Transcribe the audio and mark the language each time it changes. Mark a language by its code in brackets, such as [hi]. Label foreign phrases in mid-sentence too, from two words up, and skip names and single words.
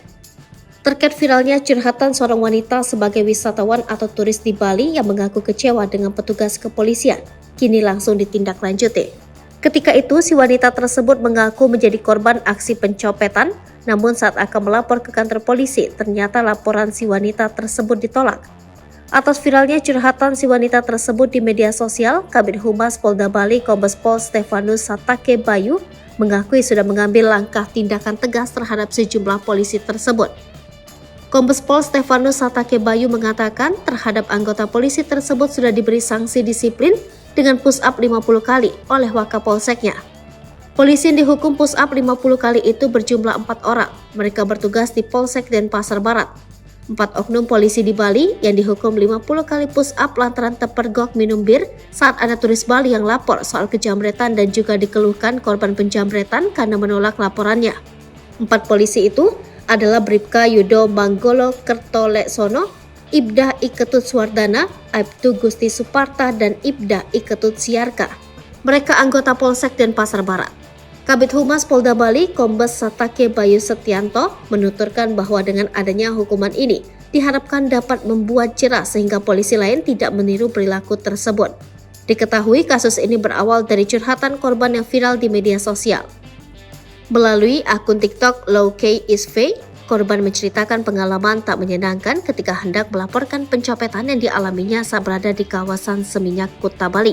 [id] Terkait viralnya curhatan seorang wanita sebagai wisatawan atau turis di Bali yang mengaku kecewa dengan petugas kepolisian, kini langsung ditindaklanjuti. Ketika itu, si wanita tersebut mengaku menjadi korban aksi pencopetan, namun saat akan melapor ke kantor polisi, ternyata laporan si wanita tersebut ditolak. Atas viralnya curhatan si wanita tersebut di media sosial, Kabid Humas Polda Bali Kombes Pol Stefanus Satake Bayu mengakui sudah mengambil langkah tindakan tegas terhadap sejumlah polisi tersebut. Kombes Pol Stefanus Satake Bayu mengatakan terhadap anggota polisi tersebut sudah diberi sanksi disiplin dengan [en] push up [id] 50 kali oleh Wakapolseknya. Polisi yang dihukum [en] push up [id] 50 kali itu berjumlah 4 orang. Mereka bertugas di Polsek Denpasar Barat. 4 oknum polisi di Bali yang dihukum 50 kali [en] push up [id] lantaran terpergok minum bir saat ada turis Bali yang lapor soal kejamretan dan juga dikeluhkan korban penjamretan karena menolak laporannya. 4 polisi itu adalah Bribka Yudo Manggolo Kertoleksono, Ibda Iketut Swardana, Aibtu Gusti Suparta, dan Ibda Iketut Siarka. Mereka anggota Polsek Denpasar Barat. Kabid Humas Polda Bali Kombes Satake Bayu Setianto menuturkan bahwa dengan adanya hukuman ini diharapkan dapat membuat jerah sehingga polisi lain tidak meniru perilaku tersebut. Diketahui kasus ini berawal dari curhatan korban yang viral di media sosial. Melalui akun TikTok LowKisFei, korban menceritakan pengalaman tak menyenangkan ketika hendak melaporkan pencopetan yang dialaminya saat berada di kawasan Seminyak, Kuta Bali.